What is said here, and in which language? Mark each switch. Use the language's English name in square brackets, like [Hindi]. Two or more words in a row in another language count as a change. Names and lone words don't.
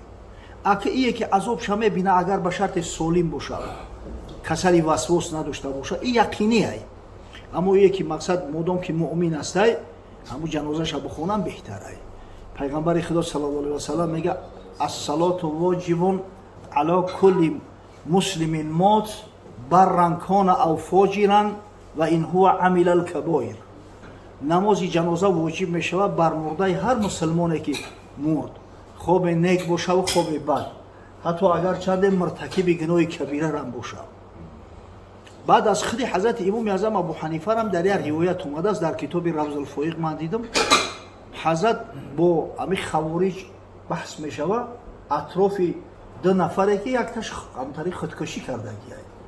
[Tajik] ака ие ки азобша мебина агар ба шарте солим боша, касали васвос надошта боша, и яқинӣ ай. аммо ие ки мақсад модом ки муъмин астай, ҳамун ҷанозаша бихонам беҳтар ай. пайғамбари худо [Arabic] صلى الله عليه وسلم [Tajik] мега [Arabic] الصلاة واجبة على كل مسلم مات برا كان أو فاجرا وإن هو عمل الكبائر. [Tajik] намози ҷаноза воҷиб мешавад бар мурдаи ҳар мусулмоне ки мурд, хобе нек бошаву хобе бад, ҳатто агар чанде муртакиби гуноҳи кабирарам боша. баъд аз худи ҳазрати имоми аъзам Абу Ҳанифарам дар як ривоят омадааст, дар китоби Равзулфоиқ ман дидам, ҳазрат бо ҳамин хавориҷ баҳс мешава атрофи ду нафаре ки якташ амтари худкушӣ кардагиай.